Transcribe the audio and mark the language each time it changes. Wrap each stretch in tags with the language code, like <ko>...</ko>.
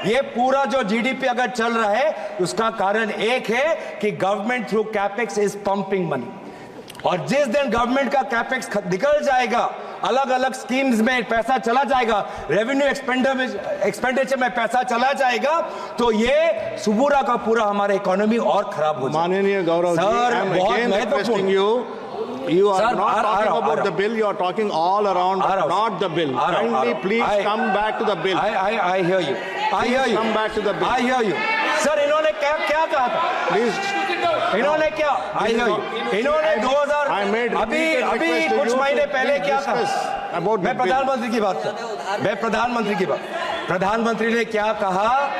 <hi>ये पूरा जो GDP अगर चल रहा है, उसका कारण एक है कि</hi> <en>Government through capex is pumping money.</en> <hi>और जिस दिन गवर्नमेंट का कैपेक्स निकल जाएगा, अलग अलग स्कीम्स में पैसा चला जाएगा, रेवेन्यू एक्सपेंडिचर में पैसा चला जाएगा, तो ये पूरा का पूरा हमारा इकोनॉमी और खराब हो जाएगा। माननीय गौरव जी, सर, बहुत महत्वपूर्ण।</hi> <en>You are Sir, not talking about the bill. You are talking all around, but not the bill. Kindly, please come back to the bill. I hear you. I hear you. Come back to the bill. I hear you.</en> <hi>Sir, इन्होंने क्या कहा था?</hi> <en>Please.</en> <hi>इन्होंने क्या?</hi> <en>I hear you.</en> <hi>इन्होंने 2000 अभी कुछ महीने पहले क्या कहा? मैं प्रधानमंत्री की बात कर। मैं प्रधानमंत्री की बात। प्रधानमंत्री ने क्या कहा?</hi>